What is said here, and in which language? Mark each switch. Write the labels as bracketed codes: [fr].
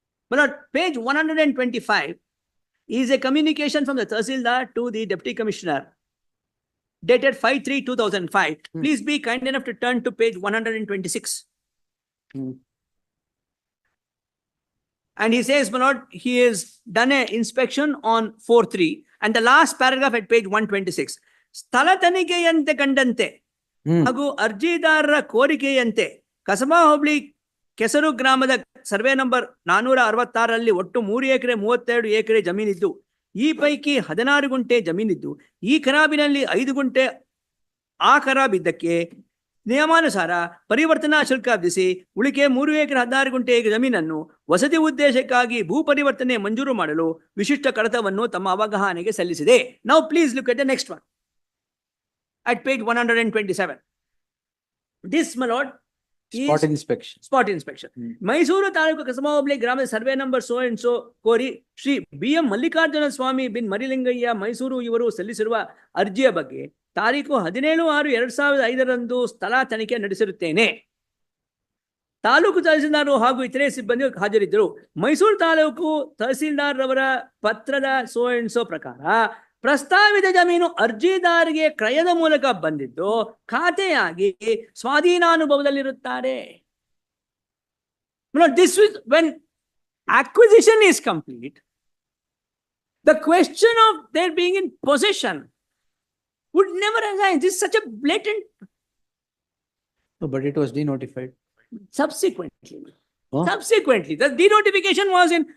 [en] My lord, page 125 is a communication from the Tahsildar to the Deputy Commissioner, dated 5/3/2005. Please be kind enough to turn to page 126. And he says, my lord, he has done an inspection on 4/3, and the last paragraph at page 126. [kn] ಸ್ಥಳ ತನಿಖೆಯಂತೆ ಕಂಡಂತೆ ಹಾಗೂ ಅರ್ಜಿದಾರರ ಕೋರಿಕೆಯಂತೆ ಕಸಬಾ ಹೋಬಳಿ ಕೆಸರು ಗ್ರಾಮದ survey number 466ರಲ್ಲಿ ಒಟ್ಟು 3 ಎಕರೆ 32 ಎಕರೆ ಜಮೀನಿದ್ದು, ಈ ಪೈಕಿ 16 ಗುಂಟೆ ಜಮೀನಿದ್ದು, ಈ ಖರಾಬಿನಲ್ಲಿ 5 ಗುಂಟೆ ಆ ಖರಾಬಿದ್ದಕ್ಕೆ ನಿಯಮಾನುಸಾರ ಪರಿವರ್ತನಾ ಶುಲ್ಕ ವಿಧಿಸಿ ಉಳಿಕೆ 3 ಎಕರೆ 16 ಗುಂಟೆ ಜಮೀನನ್ನು ವಸತಿ ಉದ್ದೇಶಕ್ಕಾಗಿ ಭೂ ಪರಿವರ್ತನೆ ಮಂಜೂರು ಮಾಡಲು ವಿಶಿಷ್ಟ ಕಡತವನ್ನು ತಮ್ಮ ಅವಗಾಹನೆಗೆ ಸಲ್ಲಿಸಿದೆ. [en] Now please look at the next one at page 127. This, my lord, is spot inspection. [kn] Mysuru taluk ಕಸಬಾ ಹೋಬಳಿ ಗ್ರಾಮದ survey number [en] so and so [kn] ಕೋರಿ ಶ್ರೀ B.M. ಮಲ್ಲಿಕಾರ್ಜುನ ಸ್ವಾಮಿ ಬಿನ್ ಮರಿಲಿಂಗಯ್ಯ ಮೈಸೂರು ಇವರು ಸಲ್ಲಿಸಿರುವ ಅರ್ಜಿಯ ಬಗ್ಗೆ ತಾರೀಕು 17/6/2005 ಸ್ಥಳ ತನಿಖೆ ನಡೆಸಿರುತ್ತೇನೆ. ತಾಲೂಕು ತಹಸೀಲ್ದಾರ್ ಹಾಗೂ ಇತರೆ ಸಿಬ್ಬಂದಿ ಹಾಜರಿದ್ದರು. ಮೈಸೂರು ತಾಲೂಕು ತಹಸೀಲ್ದಾರ್ ರವರ ಪತ್ರದ [en] so and so [kn] ಪ್ರಕಾರ ಪ್ರಸ್ತಾವಿತ ಜಮೀನು ಅರ್ಜಿದಾರಿಗೆ ಕ್ರಯದ ಮೂಲಕ ಬಂದಿದ್ದು ಖಾತೆಯಾಗಿ ಸ್ವಾಧೀನಾನುಭವದಲ್ಲಿರುತ್ತಾರೆ. [en] This is when acquisition is complete. The question of their being in possession would never arise. This is such a blatant. No, but it was denotified. Subsequently, the denotification was in